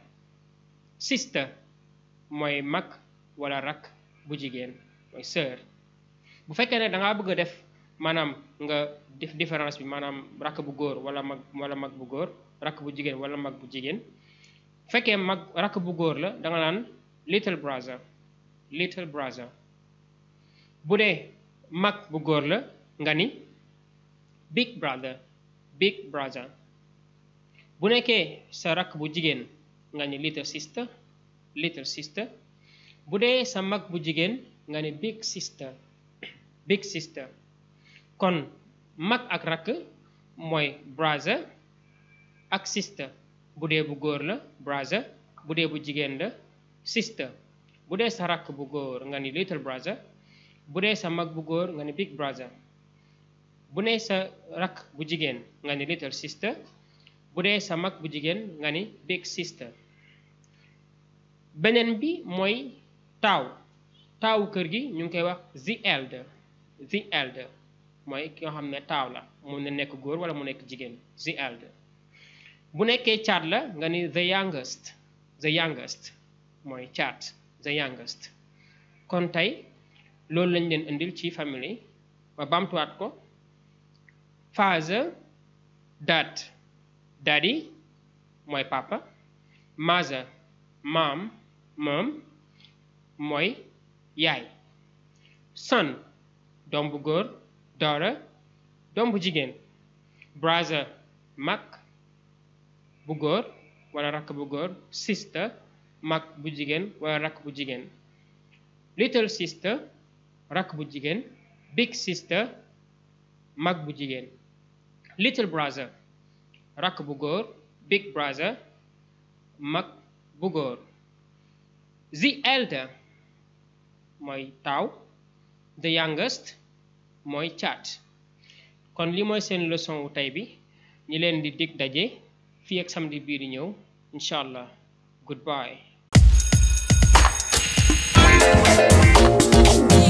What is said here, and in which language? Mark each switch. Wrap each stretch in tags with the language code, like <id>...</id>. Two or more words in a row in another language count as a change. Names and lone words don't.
<wo>sister mooy mag wala rakk bu jigéen mooy sœur. bu fekkee ne dangaa bëgg a def maanaam nga def différence bi maanaam rakk bu góor wala mag bu góor rakk bu jigéen wala mag bu jigéen. bu fekkee mag rakk bu góor la danga naan</wo> <en>little brother little brother.</en> <wo>bu dee mag bu góor la nga ni</wo> <en>big brother big brother.</en> <wo>bu nekkee sa rakk bu jigéen nga ni</wo> <en>little sister little sister.</en> <wo>bu dee sa mag bu jigéen nga ni</wo> <en>big sister big sister.</en> <wo>kon mag ak rakk mooy brother ak sister. bu dee bu góor la brother bu dee bu jigéen la sister. bu dee sa rakk bu góor nga ni</wo> <en>little brother</en> <wo>bu dee sa mag bu góor nga ni</wo> <en>big brother.</en> <wo>bu dee sa rakk bu jigéen nga ni</wo> <en>little sister</en> <wo>bu dee sa mag bu jigéen nga ni</wo> <en>big sister.</en> <wo>beneen bi mooy taawu kër gi ñu ngi koy wax</wo> <en>the elder</en> <wo>mooy ki nga xam ne taaw la mun na nekk góor wala mu nekk jigéen</wo> <en>the elder.</en> <wo>bu nekkee caat la nga ni</wo> <en>the youngest</en> <wo>mooy caat</wo> <en>the youngest.</en> <wo>kon tey loolu lañ leen indil ci famille ma bamtuwaat ko.</wo> <en>father dad daddy</en> <wo>mooy papa.</wo> <en>mother mom</en> <wo>mooy yaay. son doom bu góor daughter doom bu jigéen. brother mag bu góor wala rakk bu góor. sister mag bu jigéen wala rakk bu jigéen.</wo> <en>little sister</en> <wo>rakk bu jigéen.</wo> <en>big sister</en> <wo>mag bu jigéen.</wo> <en>little brother</en> <wo>rakk bu góor.</wo> <en>big brother</en> <wo>mag bu góor.</wo> <en>the elder</en> <wo>mooy taaw.</wo> <en>the youngest</en> <wo>mooy caat. kon li mooy seen leçon wu tey bi ñi leen di dig daje fii ak samedi bii di ñëw</wo> <ar>إن شاء الله.</ar> <wo>goodbye.</wo>